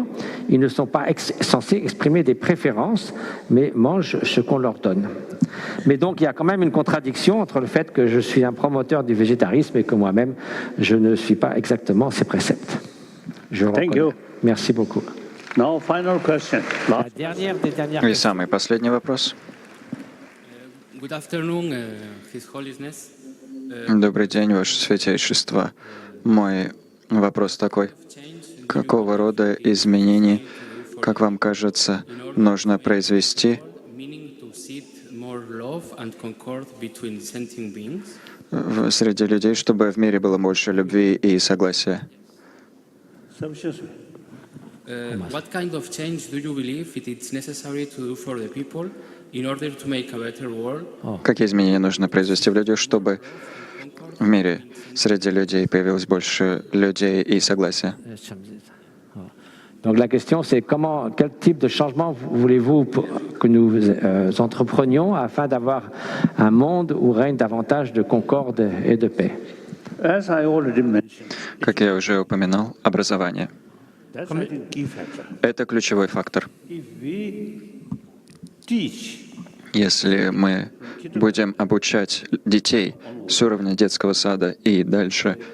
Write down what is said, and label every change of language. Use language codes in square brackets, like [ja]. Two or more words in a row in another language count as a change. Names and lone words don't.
[fr] Ils ne sont pas censés exprimer des préférences, mais mangent ce qu'on leur donne. Mais donc il y a quand même une contradiction entre le fait que je suis un promoteur du végétarisme et que moi-même, je ne suis pas exactement ces préceptes. Je reconnais. Merci beaucoup. [en] Now, final question. [fr] La dernière des dernières [ru] И самый последний вопрос. [en] Good afternoon, His Holiness. [ru] Добрый день, Ваше Святейшество. Мой вопрос такой. Какого рода изменений, как вам кажется, нужно произвести среди людей, чтобы в мире было больше любви и согласия? [en] What kind of change do you believe it is necessary to do for the people in order to make a better world? [ru] Какие изменения нужно произвести в людях, чтобы в мире среди людей появилось больше людей и согласия? [fr] Donc la question c'est quel type de changement voulez-vous que nous entreprenions afin d'avoir un monde où règne davantage de concorde et de paix? [ru] Как я уже упоминал, образование. Это ключевой фактор. Если мы будем обучать детей с уровня детского сада и дальше